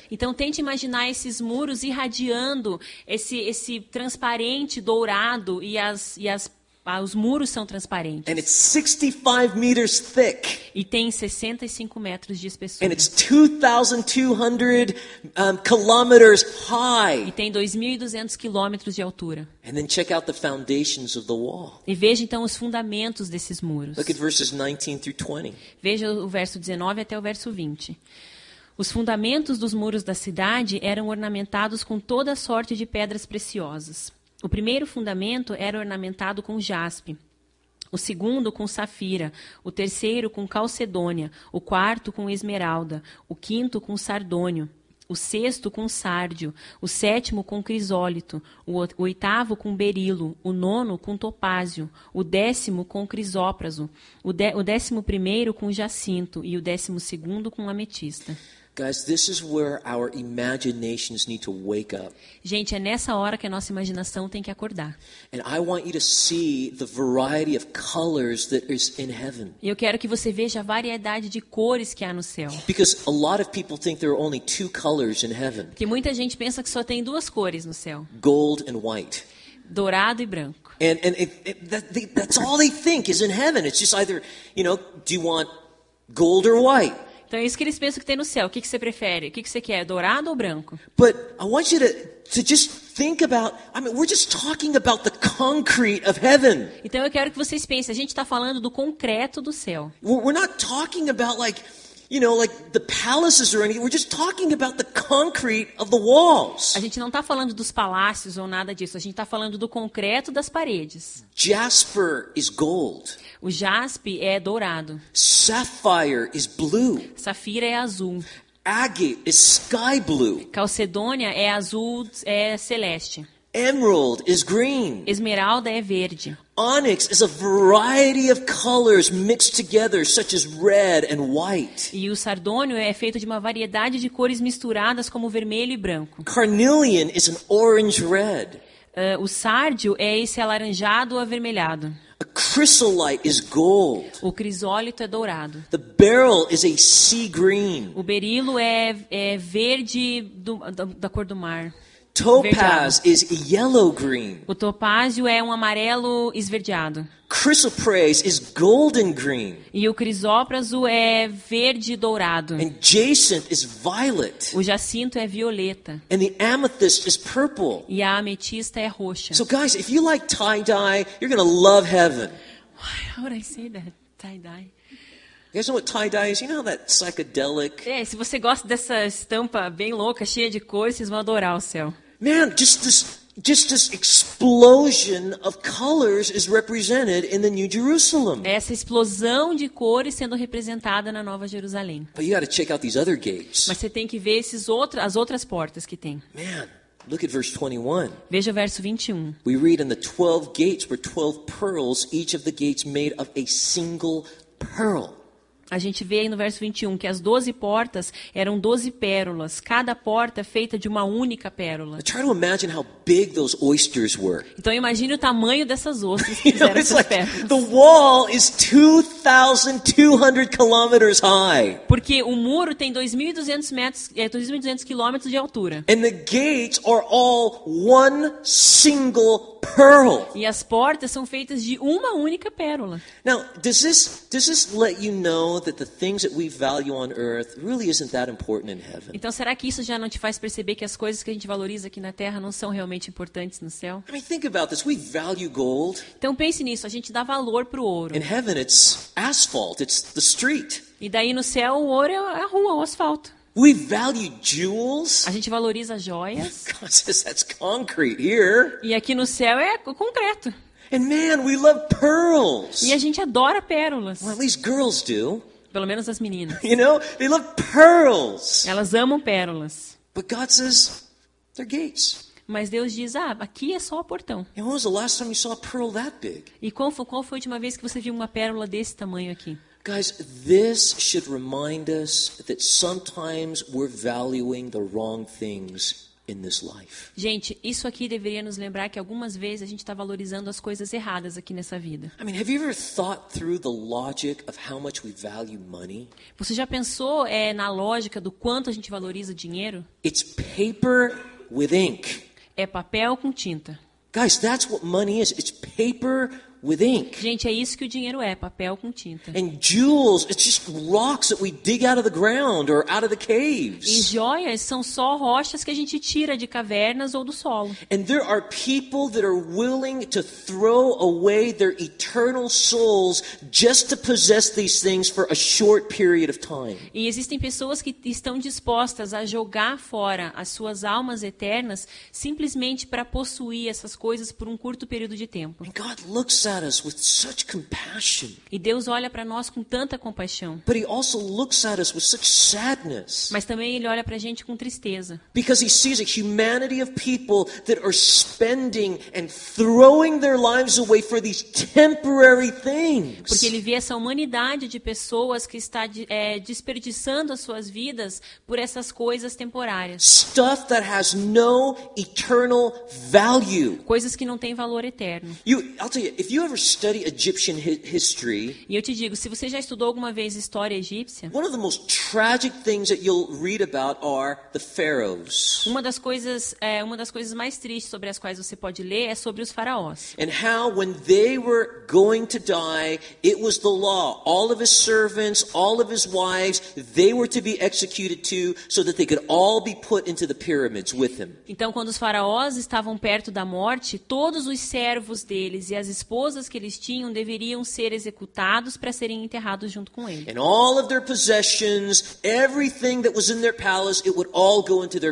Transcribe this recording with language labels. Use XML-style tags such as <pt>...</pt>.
<pt>Então tente imaginar esses muros irradiando esse transparente dourado e os muros são transparentes.</pt> <en>And it's 65 meters thick.</en> <pt>E tem 65 metros de espessura.</pt> <en>And it's 2,200 kilometers high.</en> <pt>E tem 2.200 quilômetros de altura.</pt> <en>And then check out the foundations of the wall.</en> <pt>E veja então os fundamentos desses muros.</pt> <en>Look at verses 19 through 20.</en> <pt>Veja o verso 19 até o verso 20. Os fundamentos dos muros da cidade eram ornamentados com toda sorte de pedras preciosas. O primeiro fundamento era ornamentado com jaspe, o segundo com safira, o terceiro com calcedônia, o quarto com esmeralda, o quinto com sardônio, o sexto com sárdio, o sétimo com crisólito, o oitavo com berilo, o nono com topázio, o 10º com crisópraso, o 11º com jacinto e o 12º com ametista.</pt> <en>Guys, this is where our imaginations need to wake up.</en> <pt>Gente, é nessa hora que a nossa imaginação tem que acordar.</pt> <en>And I want you to see the variety of colors that is in heaven.</en> <pt>E eu quero que você veja a variedade de cores que há no céu.</pt> <en>Because a lot of people think there are only 2 colors in heaven.</en> <pt>Porque muita gente pensa que só tem 2 cores no céu.</pt> <en>Gold and white.</en> <pt>Dourado e branco.</pt> <en>And that's all they think is in heaven. It's just either, do you want gold or white?</en> <pt>Então é isso que eles pensam que tem no céu. O que você prefere? O que você quer? Dourado ou branco?</pt> <en>But I want you to just think about, we're just talking about the concrete of heaven.</en> <pt>Então eu quero que vocês pensem, a gente está falando do concreto do céu.</pt> <en>We're not talking about like the palaces or anything. We're just talking about the concrete of the walls.</en> <pt>A gente não está falando dos palácios ou nada disso. A gente está falando do concreto das paredes.</pt> <en>Jasper is gold.</en> <pt>O jaspe é dourado.</pt> <en>Sapphire is blue.</en> <pt>Safira é azul.</pt> <en>Agate is sky blue.</en> <pt>Calcedônia é azul, é celeste.</pt> <en>Emerald is green.</en> <pt>Esmeralda é verde.</pt> <en>Onyx is a variety of colors mixed together, such as red and white.</en> <pt>E o sardônio é feito de uma variedade de cores misturadas, como vermelho e branco.</pt> <en>Carnelian is an orange red.</en> <pt>O sárdio é esse alaranjado ou avermelhado.</pt> <en>A chrysolite is gold.</en> <pt>O crisólito é dourado.</pt> <en>The beryl is a sea green.</en> <pt>O berilo é verde da cor do mar.</pt> <en>Topaz is yellow green.</en> <pt>O topázio é um amarelo esverdeado.</pt> <en>Chrysoprase is golden green.</en> <pt>E o crisópraso é verde dourado.</pt> <en>And jacinth is violet.</en> <pt>O jacinto é violeta.</pt> <en>And the amethyst is purple.</en> <pt>E a ametista é roxa.</pt> <en>So guys, if you like tie-dye, you're going to love heaven. How would I say that? Tie-dye. You guys know what tie-dye is? You know how that psychedelic...</en> <pt>Se você gosta dessa estampa bem louca, cheia de cores, vocês vão adorar o céu.</pt> <en>Man, just this explosion of colors is represented in the New Jerusalem.</en> <pt>Essa explosão de cores sendo representada na Nova Jerusalém.</pt> <en>But you got to check out these other gates.</en> <pt>Mas você tem que ver as outras portas que tem.</pt> <en>Man, Look at verse 21.</en> <pt>Veja o verso 21.</pt> <en>We read, "And the 12 gates were 12 pearls, each of the gates made of a single pearl."</en> <pt>A gente vê aí no verso 21 que as 12 portas eram 12 pérolas, cada porta feita de uma única pérola.</pt> <en>Now try to imagine how big those oysters were.</en> <pt>Então imagine o tamanho dessas ostras que</pt> <en>You know,</en> <pt>fizeram</pt> <en>it's</en> <pt>essas</pt> <en>like</en> <pt>pérolas.</pt> <en>the wall is 2,200 kilometers high.</en> <pt>Porque o muro tem 2.200 metros, 2.200 quilômetros de altura.</pt> <en>And the gates are all one single pearl.</en> <pt>E as portas são feitas de uma única pérola.</pt> <en>Now, does this let you know that the things that we value on earth really isn't that important in heaven?</en> <pt>Então será que isso já não te faz perceber que as coisas que a gente valoriza aqui na Terra não são realmente importantes no céu?</pt> <en>I mean, think about this. We value gold.</en> <pt>Então pense nisso, a gente dá valor pro ouro.</pt> <en>In heaven, it's asphalt. It's the street.</en> <pt>E daí no céu o ouro é a rua, o asfalto.</pt> <en>We value jewels.</en> <pt>A gente valoriza joias.</pt> <en>God says that's concrete here.</en> <pt>E aqui no céu é concreto.</pt> <en>And man, we love pearls.</en> <pt>E a gente adora pérolas.</pt> <en>Well, at least girls do.</en> <pt>Pelo menos as meninas.</pt> <en>You know, they love pearls.</en> <pt>Elas amam pérolas.</pt> <en>But God says they're gates.</en> <pt>Mas Deus diz, aqui é só o portão.</pt> <en>And when was the last time you saw a pearl that big?</en> <pt>E qual foi a última vez que você viu uma pérola desse tamanho aqui?</pt> <en>Guys, this should remind us that sometimes we're valuing the wrong things in this life.</en> <pt>Gente, isso aqui deveria nos lembrar que algumas vezes a gente está valorizando as coisas erradas aqui nessa vida.</pt> <en>I mean, have you ever thought through the logic of how much we value money?</en> <pt>Você já pensou na lógica do quanto a gente valoriza dinheiro?</pt> <en>It's paper with ink.</en> <pt>É papel com tinta.</pt> <en>Guys, that's what money is. It's paper with ink.</en> <pt>Gente, é isso que o dinheiro é, papel com tinta.</pt> <en>And jewels, it's just rocks that we dig out of the ground or out of the</en> <pt>E</pt> <en>caves.</en> <pt>joias são só rochas que a gente tira de cavernas ou do solo.</pt> <en>And there are people that are willing to throw away their eternal souls just to possess these things for a short period of time.</en> <pt>E existem pessoas que estão dispostas a jogar fora as suas almas eternas simplesmente para possuir essas coisas por um curto período de tempo.</pt> <en>And God looks at us with such compassion.</en> <pt>E Deus olha para nós com tanta compaixão.</pt> <en>But he also looks at us with such sadness.</en> <pt>Mas também Ele olha para a gente com tristeza.</pt> <en>Because he sees a humanity of people that are spending and throwing their lives away for these temporary things.</en> <pt>Porque Ele vê essa humanidade de pessoas que está desperdiçando as suas vidas por essas coisas temporárias.</pt> <en>Stuff that has no eternal value.</en> <pt>Coisas que não têm valor eterno.</pt> <en>I'll tell you, if you ever study Egyptian history,</en> <pt>E eu te digo, se você já estudou alguma vez história egípcia,</pt> <en>one of the most tragic things that you'll read about are the pharaohs.</en> <pt>uma das coisas mais tristes sobre as quais você pode ler é sobre os faraós.</pt> <en>And how when they were going to die, it was the law. All of his servants, all of his wives, they were to be executed too, so that they could all be put into the pyramids with him.</en> <pt>Então, quando os faraós estavam perto da morte, todos os servos deles e as esposas que eles tinham deveriam ser executados para serem enterrados junto com ele.</pt> <en>And all of their possessions, everything that was in their palace, it would all go into their</en>